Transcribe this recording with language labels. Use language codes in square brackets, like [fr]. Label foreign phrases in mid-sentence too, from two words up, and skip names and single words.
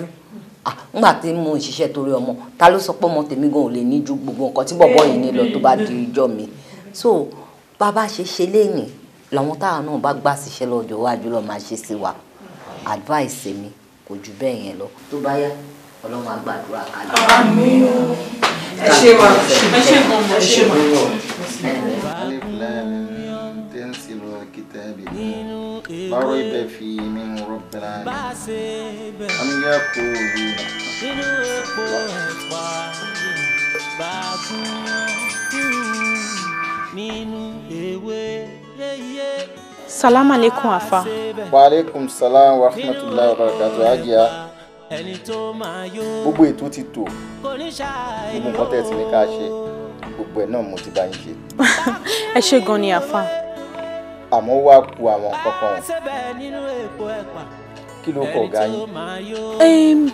[yo] Nígbà tí mo ń ṣiṣẹ́ torí ọmọ, ta ló sọ pé ọmọ tèmi gan ò lè ní ju gbogbo nǹkan tí bọ̀bọ́ yìí ní lọ tó bá di ìjọ mi. So bàbá ṣe léèní làwọn táwọn náà bá gbà síṣẹ́ lọ́jọ́ iwájú lọ́ máa ṣe sí wa. Advice mi kò jù bẹ́ẹ̀ yẹn lọ. Tó bá yá Ọlọ́run á gbàdúrà kájú. Àmín o. Ẹ ṣé wa. Ẹ ṣé gan mo ṣe ma. [ar] تنزيل الكتاب لا ريب فيه من رب العالمين أم يقولون سلام عليكم afa. وعليكم السلام ورحمة الله وبركاته. [yo] Hajiya. Gbogbo ètò ti tò. Gbogbo nǹkan tẹ́ ti ní ká ṣe. Gbogbo ẹ̀ náà mo ti bá yín ṣe. Ẹ ṣé gan ni afa. Àmọ́ wá ku àwọn kankan. Kí ló kọ ọ̀gá yín?